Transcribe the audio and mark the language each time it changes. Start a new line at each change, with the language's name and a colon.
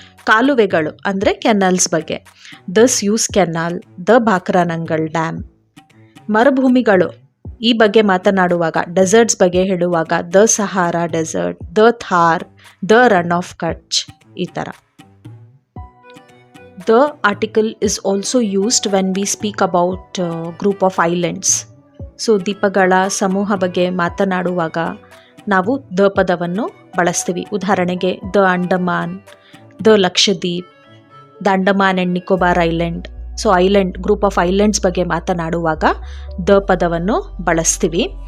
Kannada: ಕಾಲುವೆಗಳು ಅಂದರೆ ಕೆನಲ್ಸ್ ಬಗ್ಗೆ, the Suez canal, the Bhakra Nangal dam. ಮರುಭೂಮಿಗಳು ಈ ಬಗ್ಗೆ ಮಾತನಾಡುವಾಗ, ಡೆಸರ್ಟ್ಸ್ ಬಗ್ಗೆ ಹೇಳುವಾಗ the Sahara desert, the Thar, the run of ಕಚ್, ಈ ಥರ.
English: The article is also used when we speak about group of islands.
Kannada: So ದ್ವೀಪಗಳ ಸಮೂಹ ಬಗ್ಗೆ ಮಾತನಾಡುವಾಗ ನಾವು ದ ಪದವನ್ನು ಬಳಸ್ತೀವಿ. ಉದಾಹರಣೆಗೆ the Andaman, the Lakshadweep, the Andaman and Nicobar island. So island, group of islands ಬಗ್ಗೆ ಮಾತನಾಡುವಾಗ ದ ಪದವನ್ನು ಬಳಸ್ತೀವಿ.